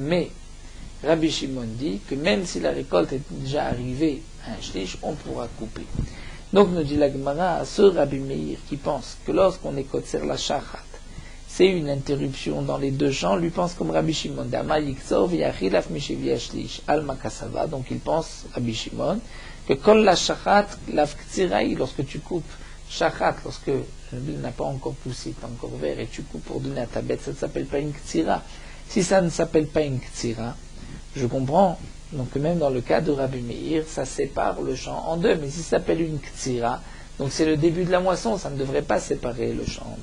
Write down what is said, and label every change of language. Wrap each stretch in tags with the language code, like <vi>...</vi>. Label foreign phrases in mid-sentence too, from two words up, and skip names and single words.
<fr>Mais Rabbi Shimon dit que même si la récolte est déjà arrivée un shlish, on pourra couper. Donc nous dit la Gemara, ce Rabbi Meir qui pense que lorsqu'on est</fr> <he>קוצר לשחת,</he> <fr>c'est une interruption dans les deux champs, lui pense comme Rabbi Shimon. Donc il pense, Rabbi Shimon, que</fr> <he>כל לשחת לאו קצירה,</he> <fr>lorsque tu coupes shachat, lorsque le blé n'a pas encore poussé, est encore vert, et tu coupes pour donner à ta bête, ça ne s'appelle pas une ktsira. Si ça ne s'appelle pas une ktsira, je comprends, donc même dans le cas de Rabbi Meir, ça sépare le champ en deux, mais si ça s'appelle une ktsira, donc c'est le début de la moisson, ça ne devrait pas séparer le champ en deux.</fr>